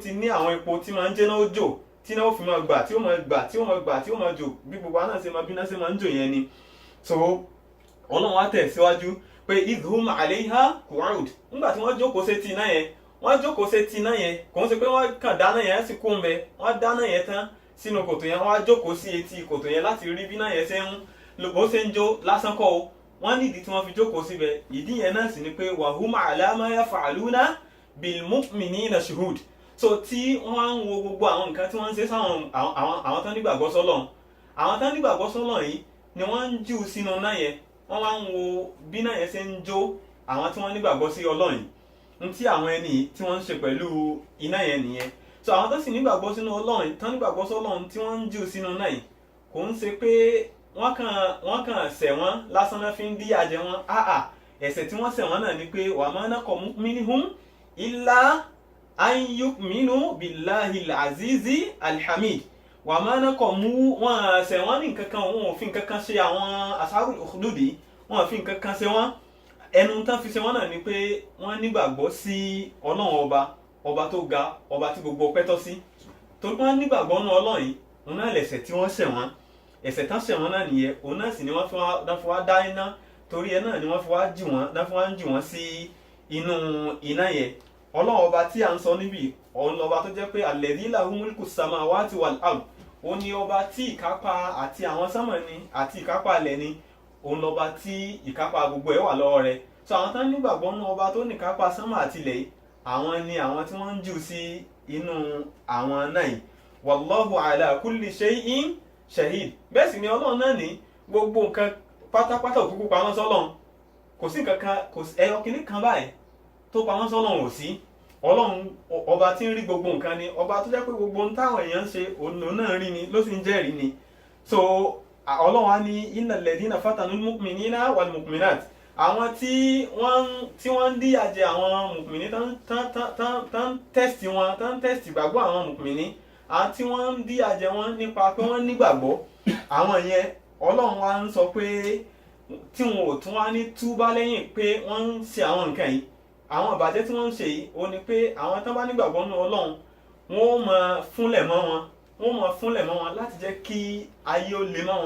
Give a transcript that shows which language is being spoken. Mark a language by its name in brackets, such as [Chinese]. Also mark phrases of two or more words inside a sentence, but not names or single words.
[Yoruba] ti ní àwọn epo tí máa ń jẹ́ náà ó jò tí náà ó fi máa gbà tí ó máa gbà tí ó máa gbà tí ó máa jò bí gbogbo àná ṣe máa bí náà ṣe máa ń jò yẹn ni so ọlọ́run wá tẹ̀ síwájú pé [Arabic] إذ هم عليها قعود [Yoruba] nígbà tí wọ́n jókòó sétí iná yẹn kò ń ṣe pé wọ́n kàn dáná yẹn sì kú ń bẹ wọ́n dáná yẹn tán sínú kòtò yẹn, wọ́n á jókòó sí etí kòtò yẹn láti rí bí náà yẹn bó ṣe ń jó lásán kọ́ o, wọ́n nídìí tí wọ́n fi jókòó síbẹ̀. ìdí yẹn náà sì ni pé [Arabic] وهم على ما يفعلون بالمؤمنين شهود. [Yoruba] So tí wọ́n á ń wo gbogbo àwọn nǹkan tí wọ́n ń ṣe sáwọn àwọn tán nígbàgbọ́ sọ́lọ́run, àwọn tán nígbàgbọ́ sọ́lọ́run yìí ni wọ́n ń jù sínú náà yẹn, wọ́n wá ń wo bí náà yẹn ṣe ń jó àwọn tí wọ́n nígbàgbọ́ sí Ọlọ́run yìí, ní tí àwọn ẹni tí wọ́n ń ṣe pẹ̀lú iná yẹn nìyẹn. So àwọn tó sì nígbàgbọ́ sínú Ọlọ́run, tán nígbàgbọ́ sọ́lọ́run tí wọ́n ń jù sínú náà yìí, kò ń ṣe pé wọ́n kàn ṣẹ̀ wọ́n lásán náà fi ń díyà jẹ wọ́n. Ẹ̀ṣẹ̀ tí wọ́n ṣẹ̀ wọ́n náà ni pé [Arabic] وما نقموا منهم إلا أن يؤمنوا بالله العزيز الحميد. وما نقموا, [Yoruba] wọ́n ṣẹ̀ wọ́n ní nǹkan kan, wọn ò fi nǹkan kan ṣe àwọn [Arabic] أصحاب الأخدود, [Yoruba] wọn ò fi nǹkan kan ṣe wọ́n. Ẹnu tán fi ṣe wọ́n náà ni pé wọ́n nígbàgbọ́ sí Ọlọ́run ọba tó ga, ọba tí gbogbo ọpẹ́ tọ́ sí. Torí wọ́n nígbàgbọ́ nínú Ọlọ́run yìí, òun náà lẹ̀ṣẹ̀ tí wọ́n ṣẹ̀ wọ́n. Ẹ̀ṣẹ̀ tán ṣẹ̀ wọ́n náà nìyẹn, òun náà sì ni wọ́n fi wá dá iná, torí ẹ náà ni wọ́n fi wá jù wọ́n sí inú iná yẹn. Ọlọ́run ọba tí à ń sọ níbí, òun lọ́ba tó jẹ́ pé [Arabic] الذي له ملك السماوات والأرض, [Yoruba] òun ni ọba tí ìkápá àti àwọn sánmọ̀ ni àti ìkápá ilẹ̀ ni, òun lọ́ba tí ìkápá gbogbo ẹ̀ wà lọ́wọ́ rẹ̀. So àwọn tán nígbàgbọ́ nínú ọba tó ní ìkápá sánmọ̀ àti ilẹ̀ yìí, àwọn ni àwọn tí wọ́n ń jù sí inú àwọn náà yìí. [Arabic] والله على كل شيء شهيد. [Yoruba] Bẹ́ẹ̀ sì ni Ọlọ́run náà ní gbogbo nǹkan pátápátá òkúkú pamọ́ sọ́lọ́run, kò sí nǹkan kan, kò sí ẹyọ kìíní kan báyìí tó pamọ́ sọ́lọ́run ò sí. Ọlọ́run ọba tí ń rí gbogbo nǹkan ni, ọba tó jẹ́ pé gbogbo ohun táwọn èèyàn ń ṣe òun náà rí ni, ló sì ń jẹ́rìí ni. So Ọlọ́run á ní [Arabic] إن الذين فتنوا المؤمنين والمؤمنات, [Yoruba] àwọn tí wọ́n ń díyà jẹ àwọn mùkùmìnì tán tẹ́sítì wọn, tán tẹ́sítì gbàgbọ́ àwọn mùkùmìnì, àwọn tí wọ́n ń díyà jẹ wọn nípa pé wọ́n nígbàgbọ́, àwọn yẹn Ọlọ́run wa ń sọ pé tí wọn ò tún wá ní túbá lẹ́yìn pé wọ́n ń ṣe àwọn nǹkan yìí, àwọn ìbàjẹ́ tí wọ́n ń ṣe yìí, ó ní pé àwọn tán bá nígbàgbọ́ nínú Ọlọ́run, wọ́n ó máa fúnlẹ̀ mọ́ wọn láti jẹ́ kí ayé ó le mọ́ wọn.